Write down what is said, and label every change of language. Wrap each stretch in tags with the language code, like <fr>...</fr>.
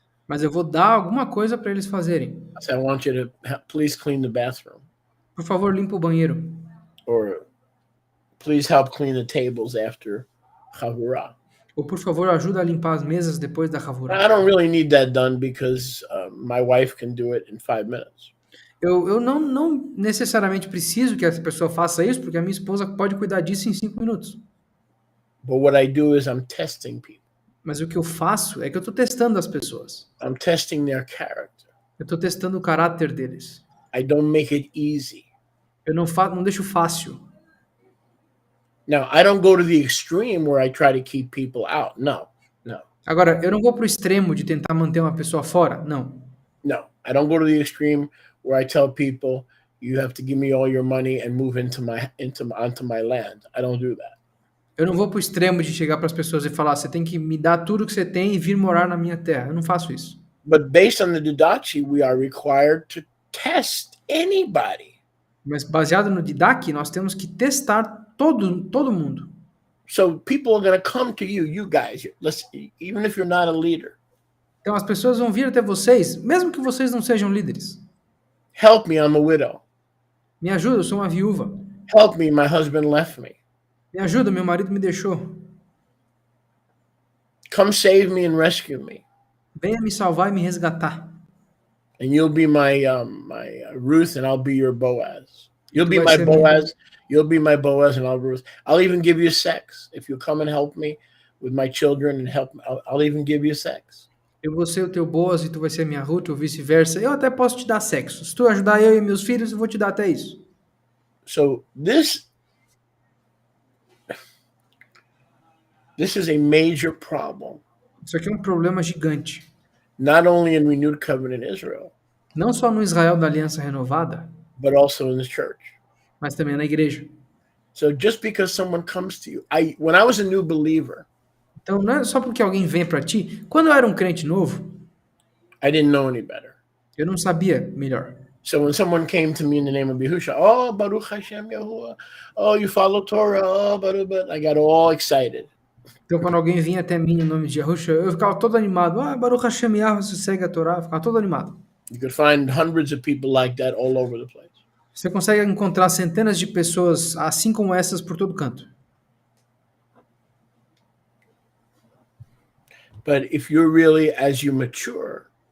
<pt>Mas eu vou dar alguma coisa para eles fazerem.</pt> <en>I say, I want you to please clean the bathroom,</en> <pt>Por favor, limpa o banheiro.</pt> <en>or please help clean the tables after Chavurah.</en> <pt>Ou, por favor, ajuda a limpar as mesas depois da Havurah.</pt> <en>I don't really need that done because my wife can do it in 5 minutes.</en> <pt>Eu não necessariamente preciso que essa pessoa faça isso, porque a minha esposa pode cuidar disso em 5 minutos.</pt> <en>But what I do is I'm testing people.</en> <pt>Mas o que eu faço é que eu estou testando as pessoas.</pt> <en>I'm testing their character.</en> <pt>Eu estou testando o caráter deles.</pt> <en>I don't make it easy.</en> <pt>Eu não deixo fácil.</pt> <en>Now, I don't go to the extreme where I try to keep people out. No.</en> <pt>Agora, eu não vou pro extremo de tentar manter uma pessoa fora. Não.</pt> <en>I don't go to the extreme where I tell people, you have to give me all your money and move onto my land. I don't do that.</en> <pt>Eu não vou pro extremo de chegar para as pessoas e falar, você tem que me dar tudo que você tem e vir morar na minha terra. Eu não faço isso.</pt> <en>But based on the Didache, we are required to test anybody.</en> <pt>Mas baseado no Didache, nós temos que testar todo mundo.</pt> <en>So people are going to come to you guys, even if you're not a leader.</en> <pt>Então as pessoas vão vir até vocês, mesmo que vocês não sejam líderes.</pt> <en>Help me, I'm a widow.</en> <pt>Me ajuda, eu sou uma viúva.</pt> <en>Help me, my husband left me.</en> <pt>Me ajuda, meu marido me deixou.</pt> <en>Come save me and rescue me.</en> <pt>Venha me salvar e me resgatar.</pt> <en>And you'll be my Ruth, and I'll be your Boaz. You'll be my</en> <pt>ser</pt> <en>Boaz. You'll be my Boaz, and I'll be Ruth. I'll even give you sex if you come and help me with my children and help. I'll even give you sex.</en> <pt>Eu vou ser o teu Boaz e tu vai ser a minha Ruth, ou vice-versa. Eu até posso te dar sexo. Se tu ajudar eu e meus filhos, eu vou te dar até isso.</pt> <en>So this is a major problem.</en> <pt>Isso aqui é um problema gigante.</pt> <en>Not only in Renewed Covenant Israel,</en> <pt>Não só no Israel da Aliança Renovada,</pt> <en>but also in the church.</en> <pt>mas também na igreja.</pt> <en>So just because someone comes to you, when I was a new believer,</en> <pt>Então não é só porque alguém vem para ti. Quando eu era um crente novo,</pt> <en>I didn't know any better.</en> <pt>eu não sabia melhor.</pt> <en>So when someone came to me in the name of Yehusha, oh,</en> <he>Baruch Hashem Yahuwah,</he> <en>oh, you follow Torah, oh, Baruch, I got all excited.</en> <pt>Então quando alguém vinha até mim em nome de Yahusha, eu ficava todo animado. Ah,</pt> <he>Baruch Hashem Yahweh,</he> <pt>você segue a Torá. Eu ficava todo animado.</pt> <en>You could find hundreds of people like that all over the place.</en> <pt>Você consegue encontrar centenas de pessoas assim como essas por todo canto.</pt> <en>But if you're really, as you mature,</en>